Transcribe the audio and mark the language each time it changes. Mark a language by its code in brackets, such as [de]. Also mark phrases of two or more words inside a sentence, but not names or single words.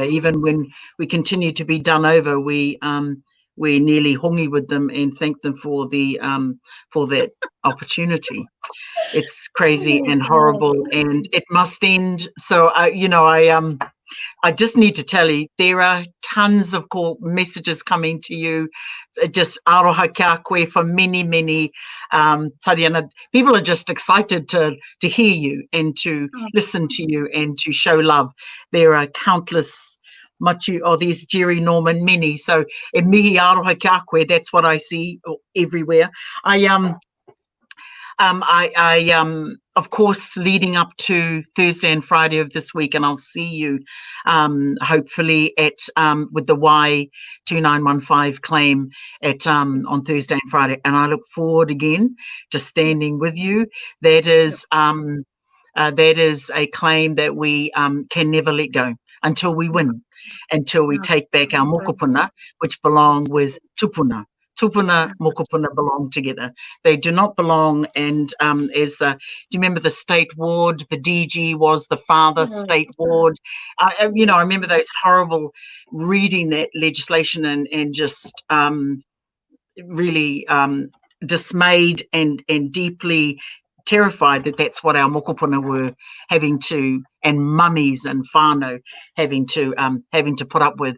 [en] Even when we continue to be done over, we nearly hongi with them and thank them for that opportunity. It's crazy and horrible, and it must end. So I just need to tell you, there are tons of messages coming to you. Just [mi] aroha kia koe [en] for many, many. Tariana, people are just excited to hear you and to listen to you and to show love. There are countless machu, there's Jerry, Norman, many. So [mi] e mihi aroha kia koe, [en] that's what I see everywhere. Of course, leading up to Thursday and Friday of this week, and I'll see you hopefully at with the Y2915 claim at on Thursday and Friday, and I look forward again to standing with you. That is that is a claim that we can never let go until we win, until we take back our mokopuna, which belong with tupuna. [mi] Tupuna, mokopuna [en] belong together. They do not belong. And do you remember the state ward? The DG was the father state ward. I remember those horrible reading that legislation and just really dismayed and deeply terrified that that's what our mokopuna were having to, and mummies and whānau having to put up with.